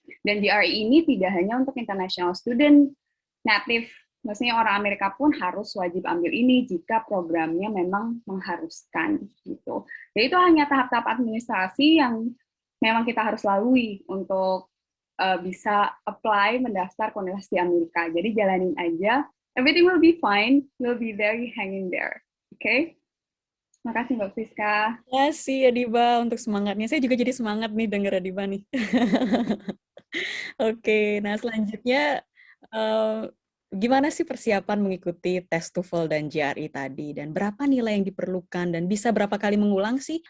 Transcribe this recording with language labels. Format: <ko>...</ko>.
<id>Dan GRE ini tidak hanya untuk international student, native, maksudnya orang Amerika pun harus wajib ambil ini jika programnya memang mengharuskan. Gitu. Jadi itu hanya tahap-tahap administrasi yang memang kita harus lalui untuk bisa apply, mendaftar ke universitas di Amerika. Jadi jalanin aja,</id> <en>everything will be fine, you'll be there, you hanging there.</en> <id>Oke? Okay? Terima kasih Mbak Friska. Terima kasih Adiba untuk semangatnya. Saya juga jadi semangat nih denger Adiba nih. Oke, nah selanjutnya gimana sih persiapan mengikuti tes TOEFL dan GRE tadi? Dan berapa nilai yang diperlukan? Dan bisa berapa kali mengulang sih?</id>